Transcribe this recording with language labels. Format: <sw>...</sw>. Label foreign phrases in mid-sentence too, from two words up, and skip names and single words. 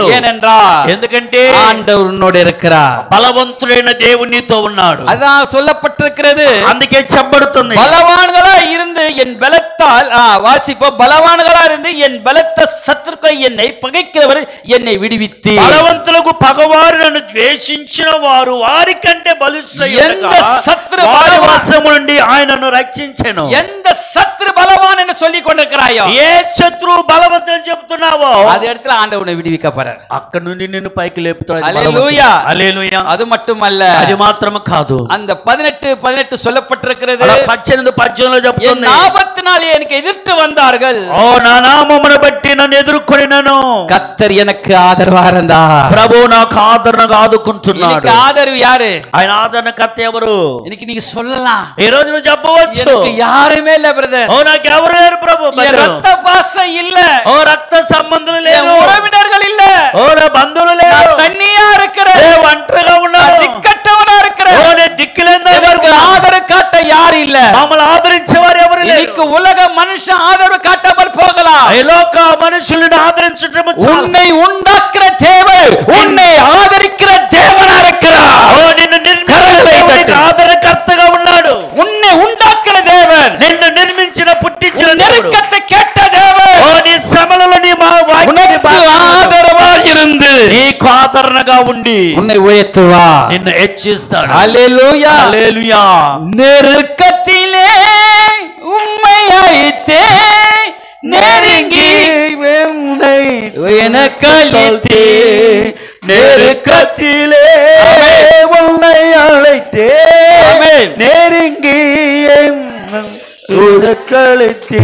<ta>ஏனென்றால்</ta> <te>ఎందుకంటే</te> <ta>ஆண்டவர் உன்னோடு இருக்கிறார்.</ta> <te>బలవంతుడైన దేవుడు నీతో ఉన్నాడు.</te> <ta>அதான் சொல்லப்பட்டிருக்கிறது.</ta> <te>అందుకే చెప్పబడుతుంది,</te> <ta>பலவான்களா இருந்து என் பலத்தால் வாசிப்போம், பலவான்களா இருந்து என் பலத்த சத்துருக்களை என்னை பகைக்கிறவர் என்னை விடுவித்து.</ta> <te>బలవంతులకు పగవారు నన్ను ద్వేషించిన వారు వారికంటే బలిష్ఠులై ఉండగా వారి వశము నుండి ఆయనను రక్షించెను.</te> <ta>எந்த சத்துரு பலவான் என்று சொல்லிக் கொண்டிருக்கிறாயோ,</ta> <te>ఏ శత్రువు బలవంతుని చెప్తున్నావో</te> <ta>அது இடத்துல ஆண்டவனை விடுவிக்க போறார்.</ta> <te>అక్కడ నుండి నిన్ను పైకి లేపుతాడు. హల్లెలూయా. హల్లెలూయా.</te> <ta>அது மட்டுமல்ல,</ta> <te>అది మాత్రమే కాదు,</te> <ta>அந்த 18 சொல்லப்பட்டிருக்கிறது.</ta> <te>18 18లో చెప్తుంది,</te> <ta>என் ஆபத்தினாலே எனக்கு எதிர்த்து வந்தார்கள்,</ta> <te>ఓ నా నామమును బట్టి నన్ను ఎదుర్కొనినను</te> <ta>கர்த்தர் எனக்கு ஆதரவா இருந்தார்.</ta> <te>ప్రభు నాకు ఆదరణగా ఆదుకుంటున్నాడు.</te> <ta>எனக்கு ஆதரவு யாரு?</ta> <te>ఆయన ఆదరణకర్త ఎవరు?</te> <ta>இன்னைக்கு நீங்க சொல்லலாம்,</ta> <te>ఈ రోజు నువ్వు చెప్పవచ్చు,</te> <ta>எனக்கு யாருமே இல்ல பிரதர்,</ta> <te>ఓ నాకు ఎవరు లేరు ప్రభు,</te> <ta>என் ரத்த பாசம் இல்ல,</ta> <te>ఓ రక్త సంబంధులు</te> <ta>என்</ta> <te>లేరు,</te> <ta>உறவினர்கள் இல்ல,</ta> <te>ఓ నా బంధువులు లేరు,</te> <ta>நான் தனியா இருக்கிறேன்,</ta> <te>ఏ ఒంటరిగా ఉన్నాను,</te> <ta>திக்கட்டவனா இருக்கிறேன்,</ta> <te>ఓ నేను దిక్కులేని</te> <ta>எனக்கு ஆதரவு காட்ட யாரும் இல்ல.</ta> <te>మమ్మల్ని ఆదరించేవారు ఎవరు లేరు.</te> <ta>இன்னைக்கு உலக மனுஷன் ஆதரவு காட்டாமல் போகலாம்,</ta> <te>ఈ లోక మనుషులను ఆదరించటము చాలు.</te> <ta>உன்னை உண்டாக்குற தேவன் உன்னை ஆதரிக்கிற தேவனா இருக்கிறார்.</ta> <te>ఓ నిన్ను నిర్మించిన ఆదరణకర్తగా ఉన్నాడు.</te> <ta>உன்னை உண்டாக்குற தேவன்,</ta> <te>నిన్ను నిర్మించిన పుట్టించిన దేవుడు.</te> <ta>நெருக்கத்தை கேட்ட தேவன்,</ta> <te>ఓ నీ శ్రమలలో నీ</te> <ta>உனக்கு ஆதரவா இருந்து</ta> <te>నీకు ఆదరణగా ఉండి</te> <ta>உன்னை உயர்த்துவார்,</ta> <te>నిన్ను హెచ్చిస్తాడు.</te> <ta>ஹல்லேலூயா.</ta> <te>హల్లెలూయా.</te> <ta>நெருக்கத்திலே உம்மை அழைத்தே நெருங்கி எனக்களித்தே, நெருக்கத்திலே உன்னை அழைத்தே நெருங்கி உனக்களித்தே</ta>